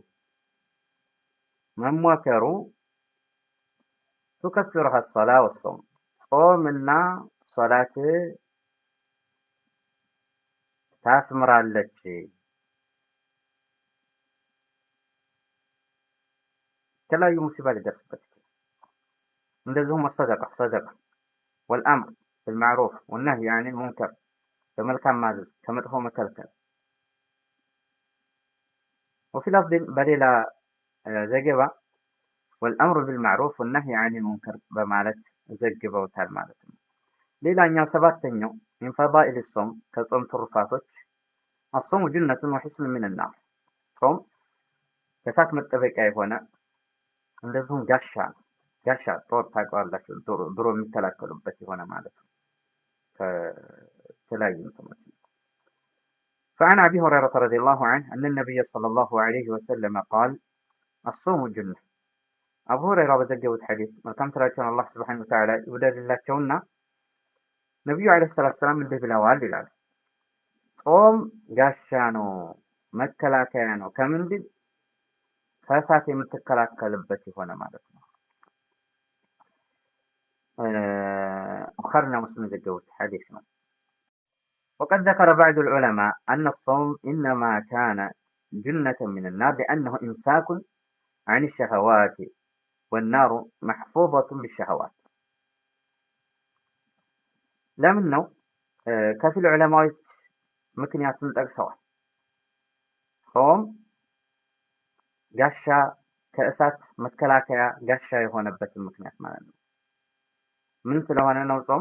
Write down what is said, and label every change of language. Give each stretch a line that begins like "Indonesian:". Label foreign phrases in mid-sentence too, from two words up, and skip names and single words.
Amharic: መሞከሩ
Arabic: تكفرها الصلاة والصوم
Amharic: ጾምና ሶላት ታስምራለች። የተለያዩ ሙሲባ ሊደርስበት ይችላል። እንደዚሁም
Arabic: صدقة والأمر بالمعروف والنهي عن المنكر
Amharic: በመልካም ማዘዝ ከመጥፎ መከልከል
Arabic: وفي لفظ
Amharic: በሌላ ዘገባ
Arabic: والأمر بالمعروف والنهي عن المنكر
Amharic: በማለት ዘግበውታል ማለት ነው። ሌላኛው ሰባተኛው
Arabic: من فضائل الصوم
Amharic: ከጾም ትሩፋቶች
Arabic: الصوم جنة وحصن من النار
Amharic: ጾም ከእሳት መጠበቂያ የሆነ እንደዚሁም ጋሻ ነው። ጋሻ ጦር ታውቃላችሁ፣ ድሮ የሚከላከሉበት የሆነ ማለት ነው ከተለያዩ እንትኖች።
Arabic: فعن أبي هريرة رضي الله عنه أن النبي صلى الله عليه وسلم قال الصوم جنة
Amharic: አቡ ሁረይራ በዘገቡት ሐዲስ መልካም ስራቸውን አላህ
Arabic: سبحانه وتعالى
Amharic: ይውደድላቸውና ነቢዩ
Arabic: عليه الصلاة والسلام
Amharic: እንዲህ ብለዋል ይላል። ጾም ጋሻ ነው፣ መከላከያ ነው። ከምንድን? ከእሳት የምትከላከልበት የሆነ ማለት ነው። ቡኻሪና ሙስሊም የዘገቡት ሐዲስ ነው።
Arabic: وقد ذكر بعض العلماء أن الصوم إنما كان جنة من النار لأنه إمساك عن الشهوات والنار محفوظة بالشهوات
Amharic: ለምን ነው? ከፊል ዑለማዎች ምክንያቱን ጠቅሰዋል። ጾም ጋሻ ከእሳት መከላከያ ጋሻ የሆነበትን ምክንያት ማለት ነው። ምን ስለሆነ ነው ጾም?